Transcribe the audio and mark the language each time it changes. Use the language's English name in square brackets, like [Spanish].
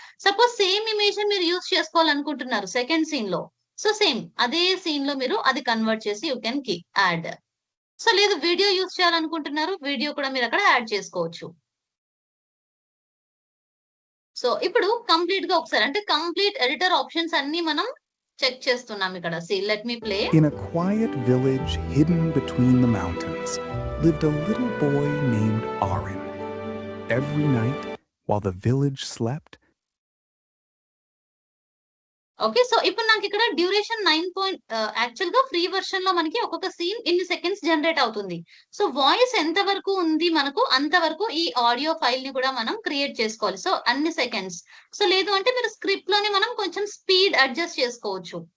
[Telugu] Suppose same image మీరు use చేసుకోవాలనుకుంటున్నారు second scene లో, so same అదే సీన్ లో మీరు అది కన్వర్ట్ చేసి [English] You can add. [Telugu] సో లేదు వీడియో యూజ్ చేయాలనుకుంటున్నారు, వీడియో కూడా మీరు అక్కడ యాడ్ చేసుకోవచ్చు. సో ఇప్పుడు కంప్లీట్ గా ఒకసారి అంటే కంప్లీట్ ఎడిటర్ ఆప్షన్స్ అన్ని మనం చెక్ చేస్తున్నాం ఇక్కడ. [English] Let me play. In a quiet village hidden between the mountains lived a little boy named Arin. Every night, while the village slept, [Telugu] okay, so ఇప్పుడు నాకు ఇక్కడ డ్యూరేషన్ 9 యాక్చువల్ గా free version లో మనకి ఒక్కొక్క సీన్ ఇన్ని సెకండ్స్ జనరేట్ అవుతుంది. So voice ఎంత వరకు ఉంది మనకు అంతవరకు ఈ ఆడియో ఫైల్ ని కూడా మనం క్రియేట్ చేసుకోవాలి. సో అన్ని సెకండ్స్. సో లేదు అంటే మీరు స్క్రిప్ట్ లోనే మనం కొంచెం స్పీడ్ అడ్జస్ట్ చేసుకోవచ్చు.